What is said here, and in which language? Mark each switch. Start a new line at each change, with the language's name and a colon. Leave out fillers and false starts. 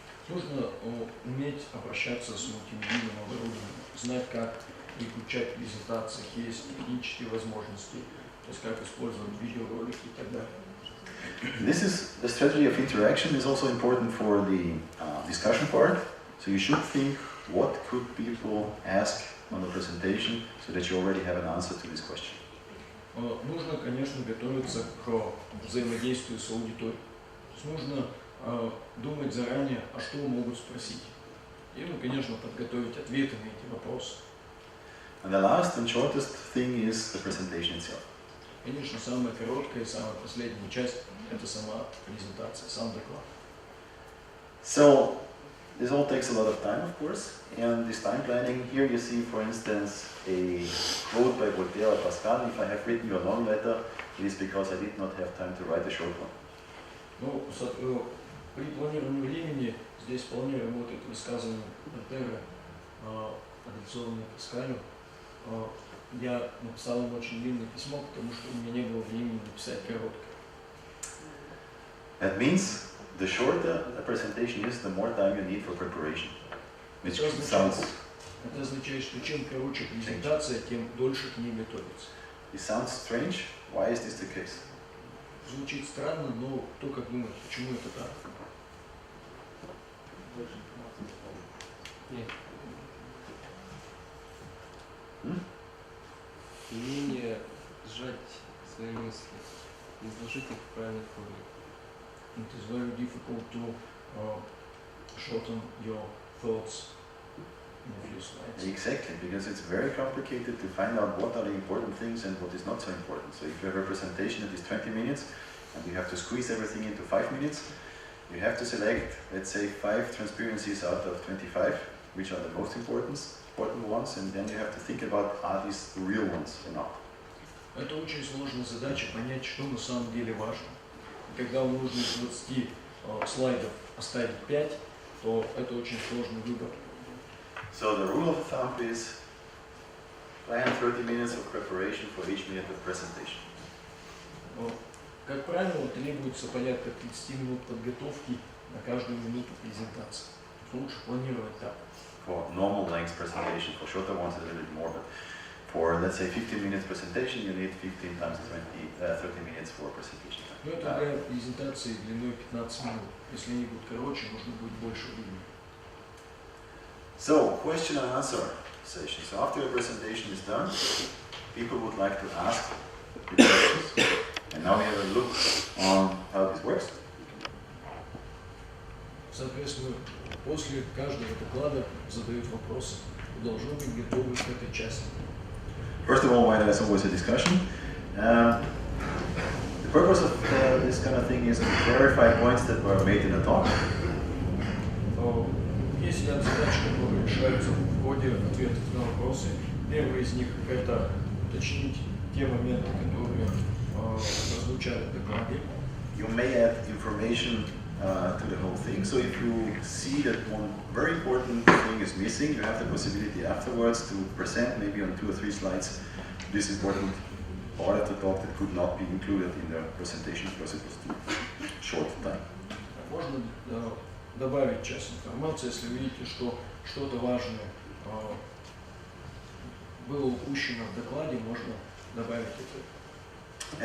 Russian: Нужно уметь обращаться с мультимедийным оборудованием, знать, как выключать в презентациях, есть технические возможности, то есть как использовать видеоролики и так далее.
English: The strategy of interaction is also important for the discussion part. So you should think, what could people ask on the presentation, so that you already have an answer to this question.
Russian: Нужно, конечно, готовиться к взаимодействию с аудиторией. Нужно думать заранее, а что могут спросить. И, конечно, подготовить ответы на эти вопросы.
English: And the last and shortest thing is the presentation itself.
Russian: Конечно, самая короткая и самая последняя часть – это сама презентация, сам доклад.
English: So, this all takes a lot of time, of course, and this time planning, here you see, for instance, a quote by Voltaire or Pascal: if I have written you a long letter, it is because I did not have time to write a short one.
Russian: Ну, при планировании времени здесь вполне работает высказывание Вольтера, адресованное Паскалю. Я написал ему очень длинное письмо, потому что у меня не было времени написать короткое.
English: That means the shorter a presentation is, the more time you need for preparation. Which sounds.
Russian: Это означает, что чем короче презентация, тем дольше к ней готовиться.
English: It sounds strange. Why is this the case?
Russian: Звучит странно, но кто как думает, почему это так? Умение сжать свои мысли, изложить их в правильной форме.
English: It is very difficult to shorten your thoughts in a few slides. Exactly, because it's very complicated to find out what are the important things and what is not so important. So if you have a presentation that is 20 minutes and you have to squeeze everything into 5 minutes, you have to select, let's say, 5 transparencies out of 25, which are the most important ones, and then you have to think about, are these the real ones or not.
Russian: Это очень сложная задача понять, что на самом деле важно. И когда вам нужно из 20 слайдов оставить 5, то это очень сложный выбор.
English: So the rule of thumb is plan 30 minutes of preparation for each minute of presentation.
Russian: Как правило, требуется порядка 30 минут подготовки на каждую минуту презентации. Лучше планировать так.
English: For normal length presentation, for shorter ones a little bit more, but for, let's say, 15 minutes presentation, you need 15 times 30 minutes for presentation time.
Russian: Ну, это для презентации длиной 15 минут. Если они будут короче, нужно будет больше времени.
English: So, question and answer session. So after the presentation is done, people would like to ask the questions. And now we have a look on how this works.
Russian: Соответственно, после каждого доклада задают вопросы. Вы должны быть готовы к этой части.
English: First of all, why there's always a discussion. The purpose of this kind of thing is to clarify points that were made in a talk.
Russian: Есть ряд задач, которые решаются в ходе ответов на вопросы. Первый из них – это уточнить те моменты, которые прозвучали в докладе.
English: You may add information to the whole thing. So if you see that one very important thing is missing, you have the possibility afterwards to present maybe on 2 or 3 slides this important part of the talk that could not be included in the presentation because it was too short time.
Russian: Можно добавить часть информации, если видите, что что-то важное было упущено в докладе, можно добавить это.